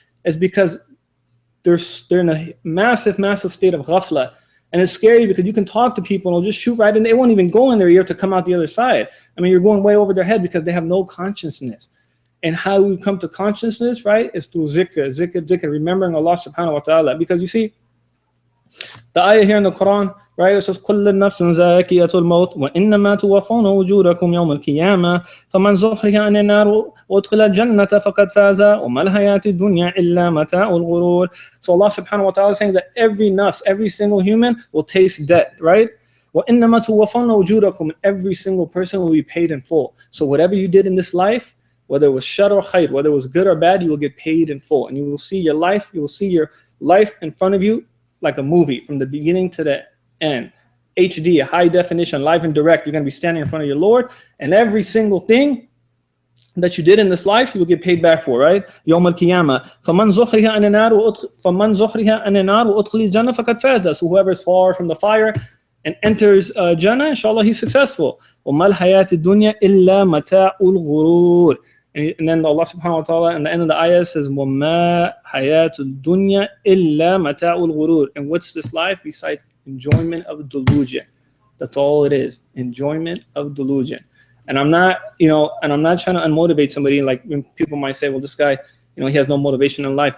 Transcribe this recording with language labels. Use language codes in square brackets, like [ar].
[en] It's because they're in a massive state of ghafla. And it's scary because you can talk to people and they'll just shoot right in. They won't even go in their ear to come out the other side. I mean, you're going way over their head because they have no consciousness. And how we come to consciousness, right, is through zikr, remembering Allah subhanahu wa ta'ala. Because you see, the ayah here in the Quran, right, it says, [ar] كُلُّ نَفْسٍ زَاكِيَةُ الْمَوْتِ وَإِنَّمَا تُوَفَّوْنَ أُجُورَكُمْ يَوْمَ الْقِيَامَةِ فَمَنْ زُحْزِحَ عَنِ النَّارِ وَأُدْخِلَ الْجَنَّةَ فَقَدْ فَازَ وَمَا الْحَيَاةُ الدُّنْيَا إِلَّا مَتَاعُ الْغُرُورِ. [en] So Allah subhanahu wa ta'ala is saying that every nafs, every single human will taste death, right? [ar] وَإِنَّمَا تُوَفَّوْنَ أُجُورَكُمْ. [en] Every single person will be paid in full. So whatever you did in this life, whether it was shar or khair, whether it was good or bad, you will get paid in full. And you will see your life in front of you like a movie from the beginning to the end. HD, high definition, live and direct. You're going to be standing in front of your Lord, and every single thing that you did in this life, you will get paid back for, right? [ar] يوم القيامة فمن زحزح عن النار وأدخل الجنة فقد فاز. [en] So whoever is far from the fire and enters Jannah, inshallah, he's successful. [ar] وما الحياة الدنيا إلا متاع الغرور. [en] And then Allah subhanahu wa ta'ala in the end of the ayah says, [ar] وَمَا حَيَاةُ الدُّنْيَا إِلَّا مَتَاعُ الْغُرُورِ. [en] And what's this life besides enjoyment of delusion? That's all it is, enjoyment of delusion. And I'm not trying to unmotivate somebody. Like, when people might say, well, this guy, he has no motivation in life.